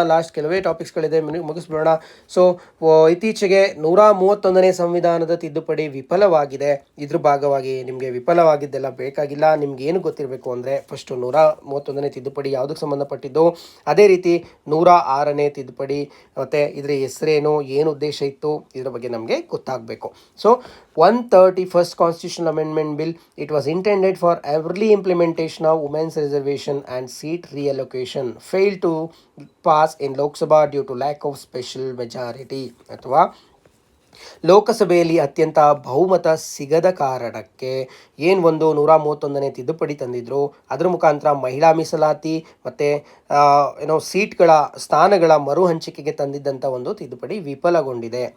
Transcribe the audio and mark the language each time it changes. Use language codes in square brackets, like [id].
[kn] Last ಕೆಲವೇ ಟಾಪಿಕ್ಸ್ಗಳಿದೆ, ಮುಗಿಸ್ಬಿಡೋಣ. So ಇತ್ತೀಚೆಗೆ 131ನೇ ಸಂವಿಧಾನದ ತಿದ್ದುಪಡಿ ವಿಫಲವಾಗಿದೆ. ಇದ್ರ ಭಾಗವಾಗಿ ನಿಮಗೆ ವಿಫಲವಾಗಿದ್ದೆಲ್ಲ ಬೇಕಾಗಿಲ್ಲ, ನಿಮ್ಗೆ ಏನು ಗೊತ್ತಿರಬೇಕು ಅಂದರೆ ಫಸ್ಟು 131ನೇ ತಿದ್ದುಪಡಿ ಯಾವುದಕ್ಕೆ ಸಂಬಂಧಪಟ್ಟಿದ್ದು, ಅದೇ ರೀತಿ 106ನೇ ತಿದ್ದುಪಡಿ ಮತ್ತು ಇದರ ಹೆಸರೇನು, ಏನು ಉದ್ದೇಶ ಇತ್ತು, ಇದರ ಬಗ್ಗೆ ನಮಗೆ ಗೊತ್ತಾಗಬೇಕು. [en] So 131st Constitutional Amendment Bill, it was intended for early implementation of women's reservation and seat reallocation, failed to pass in Lok Sabha due to lack of special majority. [kn] ಅಥವಾ ಲೋಕಸಭೆಯಲ್ಲಿ ಅತ್ಯಂತ ಬಹುಮತ ಸಿಗದ ಕಾರಣಕ್ಕೆ ಏನು ಒಂದು 131ನೇ ತಿದ್ದುಪಡಿ ತಂದಿದ್ರು, ಅದರ ಮುಖಾಂತರ ಮಹಿಳಾ ಮೀಸಲಾತಿ ಮತ್ತು ಸೀಟ್ಗಳ ಸ್ಥಾನಗಳ ಮರು ಹಂಚಿಕೆಗೆ ತಂದಿದ್ದಂಥ ಒಂದು ತಿದ್ದುಪಡಿ ವಿಫಲಗೊಂಡಿದೆ.